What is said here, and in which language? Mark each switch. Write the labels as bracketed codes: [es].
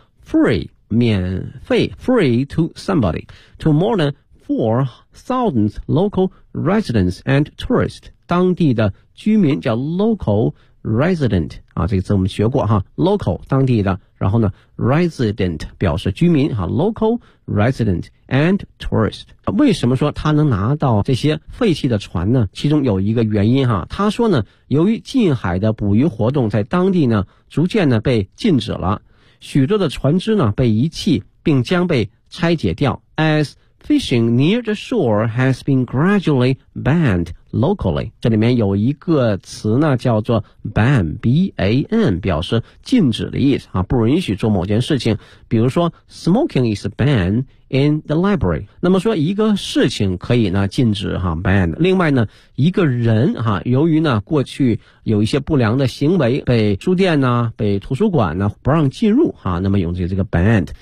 [zh] free, 免费 , [en] free to somebody, to more than 4,000 local residents and tourists, [zh] 当地的居民叫 local resident, 啊这个字我们学过哈 ,local, 当地的然后呢 ,resident, 表示居民哈 , [en] local resident and tourist. [zh] 为什么说他能拿到这些废弃的船呢？其中有一个原因哈，他说呢由于近海的捕鱼活动在当地呢逐渐呢被禁止了，许多的船只呢被遗弃并将被拆解掉。 [en] As fishing near the shore has been gradually banned locally. [zh] 这里面有一个词呢叫做 ban, B-A-N, 表示禁止的意思啊，不允许做某件事情。比如说 [en] smoking is banned in the library. [zh] 那么说一个事情可以呢禁止哈 ,ban. 另外呢一个人哈、啊、由于呢过去有一些不良的行为被书店呢被图书馆呢不让进入哈、啊、那么用这个 banned。